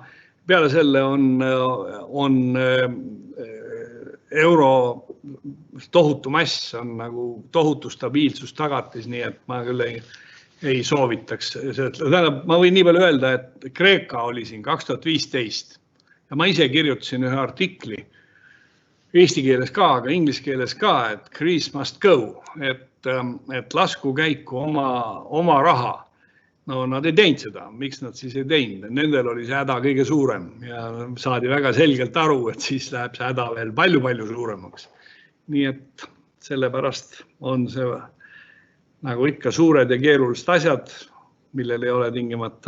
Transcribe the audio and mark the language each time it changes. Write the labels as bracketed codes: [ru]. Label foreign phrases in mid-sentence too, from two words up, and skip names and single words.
[et] Peale selle on euro tohutu mass, on nagu tohutu stabiilsus tagatis, nii et ma küll ei soovitaks. Ma võin nii palju öelda, et Kreeka oli siin 2015 ja ma ise kirjutasin ühe artikli Eesti keeles ka, aga inglise keeles ka, et [en] Greece must go, [et] et lasku käiku oma raha. No nad ei teinud seda, miks nad siis ei teinud? Nendel oli see häda kõige suurem ja saadi väga selgelt aru, et siis läheb see häda veel palju-palju suuremaks. Nii et sellepärast on see nagu ikka suured ja keerulised asjad, millel ei ole tingimata.